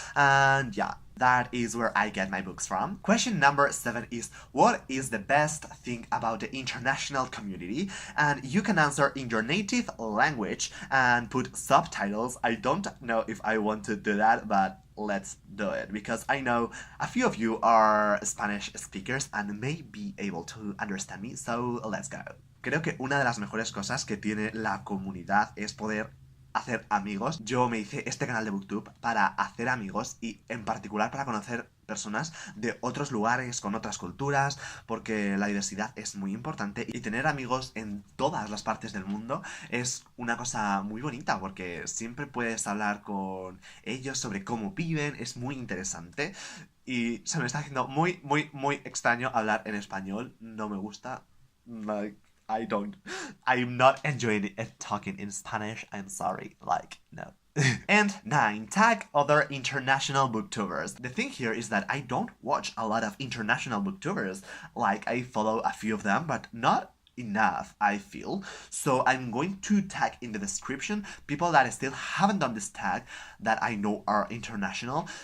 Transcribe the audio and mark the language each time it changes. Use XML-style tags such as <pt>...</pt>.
<en>And yeah, that is where I get my books from. Question number 7 is, what is the best thing about the international community? And you can answer in your native language and put subtitles. I don't know if I want to do that, but let's do it because I know a few of you are Spanish speakers and may be able to understand me, so let's go.</en> <es>Creo que una de las mejores cosas que tiene la comunidad es poder hacer amigos. Yo me hice este canal de Booktube para hacer amigos y en particular para conocer personas de otros lugares, con otras culturas, porque la diversidad es muy importante y tener amigos en todas las partes del mundo es una cosa muy bonita porque siempre puedes hablar con ellos sobre cómo viven, es muy interesante y se me está haciendo muy extraño hablar en español, no me gusta,</es> <en>like, I'm not enjoying it talking in Spanish, I'm sorry, like, no. And 9. Tag other international booktubers. The thing here is that I don't watch a lot of international booktubers. Like, I follow a few of them, but not enough, I feel. So I'm going to tag in the description people that I still haven't done this tag that I know are international.</en>